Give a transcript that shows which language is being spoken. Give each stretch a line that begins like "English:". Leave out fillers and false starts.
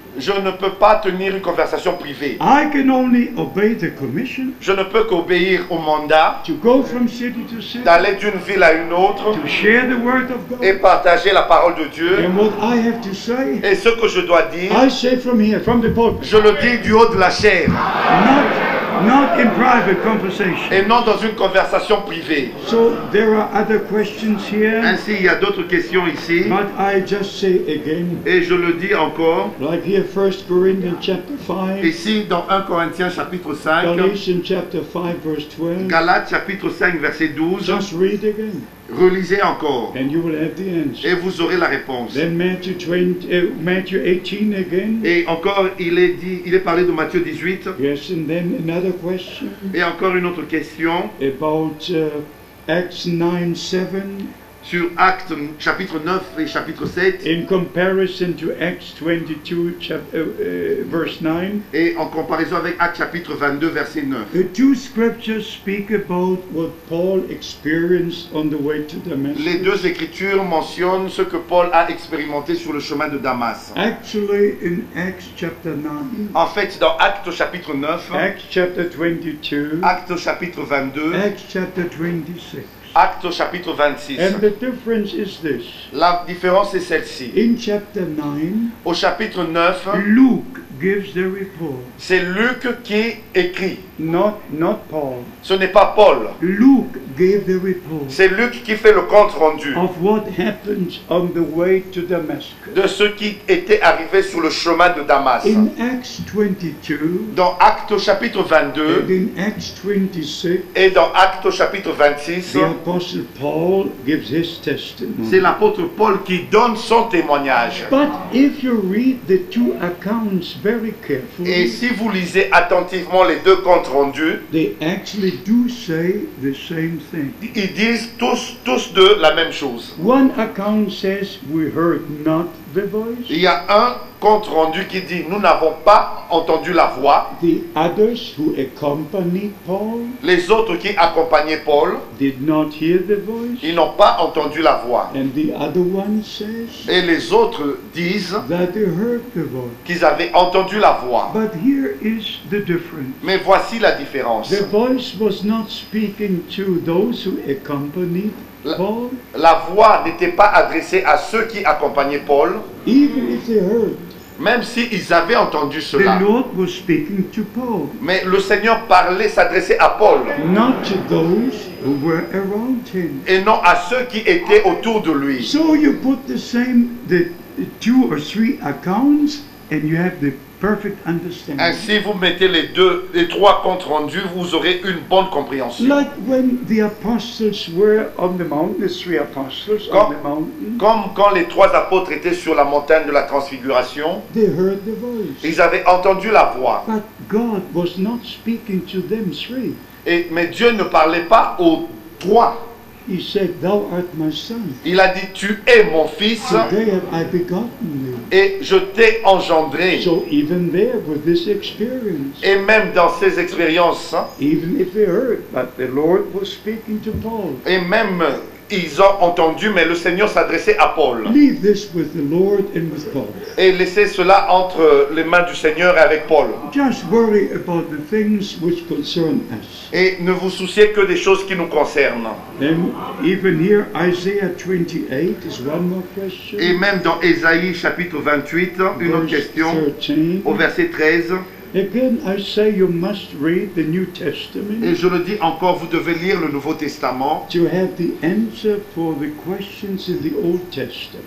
French: Je ne peux pas tenir une conversation privée.
English: I can only obey the commission
French: Je ne peux qu'obéir au mandat
English: to go from city to city,
French: d'aller d'une ville à une autre
English: to share the word of God.
French: et partager la parole de Dieu.
English: And what I have to say,
French: Et ce que je dois dire,
English: I say from here, from the pulpit,
French: je le dis du haut de la chair
English: not in private conversation.
French: et non dans une conversation privée.
English: So there are other questions here,
French: Ainsi, il y a d'autres questions ici.
English: but I just say again,
French: Et je le dis encore,
English: like here 1 Corinthians chapter 5,
French: ici dans 1 Corinthiens chapitre 5,
English: Galatians chapter 5 verse 12,
French: Galates chapitre 5 verset 12,
English: just read again,
French: relisez encore
English: and you will have the answer.
French: et vous aurez la réponse.
English: Then Matthew 18 again,
French: Et encore, il est parlé de Matthieu 18.
English: yes, and then another question
French: Et encore une autre question
English: about Acts 9:7
French: sur Actes chapitre 9 et chapitre 7.
English: in comparison to Acts 22 verse 9.
French: Et en comparaison avec Actes chapitre 22 verset 9.
English: The two scriptures speak about what Paul experienced on the way to Damascus.
French: Les deux écritures mentionnent ce que Paul a expérimenté sur le chemin de Damas.
English: Actually, in Acts chapter 9,
French: En fait, dans Actes chapitre 9,
English: Acts chapter 22,
French: Actes chapitre 22,
English: Acts chapter 26.
French: Actes chapitre 26.
English: And the difference is this.
French: La différence est celle-ci.
English: In chapter 9,
French: Au chapitre 9,
English: Luke gives the report.
French: c'est Luc qui écrit.
English: Not Paul.
French: Ce n'est pas Paul.
English: Luke gave the report
French: C'est Luc qui fait le compte rendu
English: of what happens on the way to Damascus.
French: de ce qui était arrivé sur le chemin de Damas.
English: In Acts 22
French: Dans Actes chapitre
English: and
French: 22
English: in Acts 26,
French: et dans Actes chapitre 26,
English: the Apostle Paul gives his testimony.
French: c'est l'apôtre Paul qui donne son témoignage.
English: But if you read the two accounts very
French: Et
English: carefully,
French: si vous lisez attentivement les deux comptes rendus,
English: they actually do say the same thing.
French: Ils disent tous deux la même chose.
English: One account says we heard not the voice.
French: Il y a un compte rendu qui dit nous n'avons pas entendu la voix.
English: The others who accompanied Paul
French: Les autres qui accompagnaient Paul,
English: did not hear the voice.
French: ils n'ont pas entendu la voix.
English: And the other one says
French: Et les autres disent
English: that they heard the voice.
French: qu'ils avaient entendu la voix.
English: But here is the difference.
French: Mais voici la différence.
English: The voice was not speaking to those who accompanied Paul,
French: La voix n'était pas adressée à ceux qui accompagnaient Paul,
English: even if they heard.
French: même s'ils avaient entendu cela.
English: The Lord was speaking to Paul,
French: Mais le Seigneur parlait, s'adressait à Paul,
English: not to those who were around him.
French: et non à ceux qui étaient autour de lui.
English: So you put the 2 or 3 accounts, and you have the perfect understanding.
French: Ainsi, vous mettez les trois comptes rendus, vous aurez une bonne compréhension.
English: Like when the apostles were on the mountain, the 3 apostles on the mountain,
French: Comme quand les trois apôtres étaient sur la montagne de la transfiguration,
English: they heard the voice.
French: ils avaient entendu la voix.
English: But God was not speaking to them 3.
French: Mais Dieu ne parlait pas aux trois.
English: He said, "Thou art my son.
French: Il a dit, tu es mon fils
English: Today have I begotten thee."
French: et je t'ai engendré.
English: So even there with this experience,
French: Et même dans ces expériences,
English: even if they heard, but the Lord was speaking to Paul.
French: et même ils ont entendu, mais le Seigneur s'adressait à Paul.
English: Leave this with the Lord and with Paul.
French: Et laissez cela entre les mains du Seigneur et avec Paul.
English: Just worry about the things which concern us.
French: Et ne vous souciez que des choses qui nous concernent.
English: Then even here, Isaiah 28 is one more question.
French: Et même dans Ésaïe chapitre 28, une autre
English: Verse
French: question,
English: 13.
French: au verset 13.
English: Again, I say you must read the New
French: Et
English: Testament
French: je le dis encore, vous devez lire le Nouveau Testament
English: to have the answer for the questions in the Old Testament.